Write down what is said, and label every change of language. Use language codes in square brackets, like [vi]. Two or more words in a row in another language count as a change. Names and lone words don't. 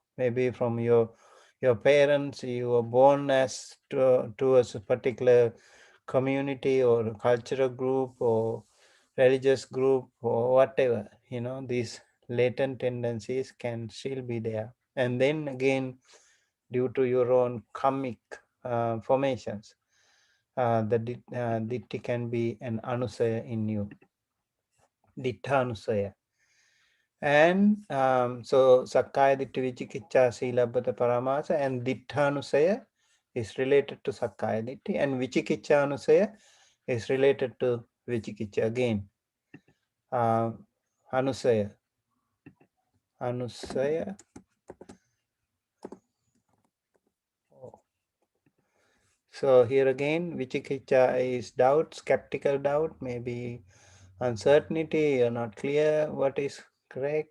[en] Maybe from your parents, you were born as to a particular community or cultural group or religious group or whatever, these latent tendencies can still be there. And then again, due to your own karmic formations, the ditti can be an anusaya in you, [pi] dittha anusaya. [en] And so [pi] Sakkaya Ditti Vichikicha Silabbata Paramasa [en] and Ditthanusaya is related to [pi] Sakkaya Ditti, [en] and [pi] Vichikicha Anusaya [en] is related to Vichikicha again. Anusaya. So here again, Vichikicha is doubt, skeptical doubt, maybe uncertainty, you're not clear what is correct.